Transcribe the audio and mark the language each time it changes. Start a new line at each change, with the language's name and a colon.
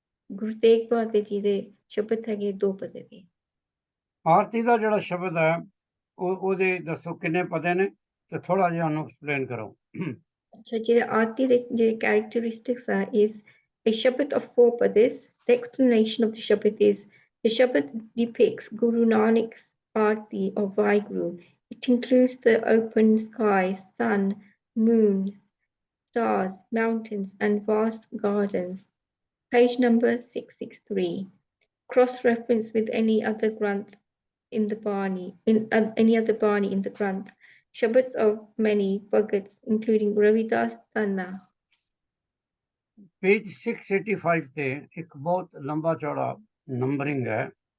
Punjabi: ਗੁਰੂ ਤੇਗ ਬਹਾਦਰ ਜੀ ਦੇ ਸ਼ਬਦ ਹੈਗੇ 2 ਪਦੇ ਦੇ। ਆਰਤੀ ਦਾ ਜਿਹੜਾ ਸ਼ਬਦ ਹੈ ਉਹਦੇ ਦੱਸੋ ਕਿੰਨੇ ਪਦੇ ਨੇ ਤੇ ਥੋੜਾ ਜਿਹਾ ਉਹਨੂੰ ਐਕਸਪਲੇਨ ਕਰੋ। ਅੱਛਾ, ਜਿਹੜੇ ਆਰਤੀ ਦੇ ਜਿਹੜੇ ਕੈਰੈਕਟਰਿਸਟਿਕਸ ਆ
English: is a shabad of 4 padas. The explanation of the shabad is the shabad depicts Guru Nanak's Aarti of Vaheguru. It includes the open sky, sun, moon, stars, mountains, and vast gardens. Page number 663. Cross-reference with any other Granth in the Bani, any other Bani in the Granth. Shabads of many Bhagats, including Ravidas, Tanna.
Punjabi: Page 685 ਤੇ ਇੱਕ ਬਹੁਤ ਲੰਬਾ ਚੌੜਾ numbering ਹੈ।